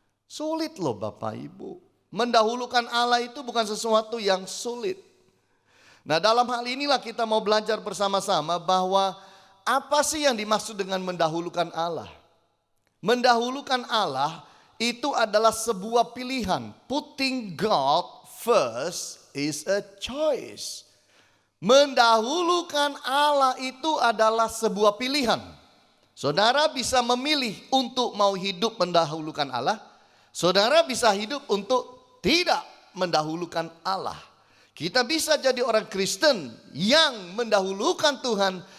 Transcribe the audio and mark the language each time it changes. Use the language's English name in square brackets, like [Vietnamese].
[Indonesian] Sulit loh Bapak Ibu. Mendahulukan Allah itu bukan sesuatu yang sulit. Nah, dalam hal inilah kita mau belajar bersama-sama bahwa apa sih yang dimaksud dengan mendahulukan Allah? Mendahulukan Allah itu adalah sebuah pilihan. [English] Putting God first is a choice. [Indonesian] Mendahulukan Allah itu adalah sebuah pilihan. Saudara bisa memilih untuk mau hidup mendahulukan Allah. Saudara bisa hidup untuk tidak mendahulukan Allah. Kita bisa jadi orang Kristen yang mendahulukan Tuhan.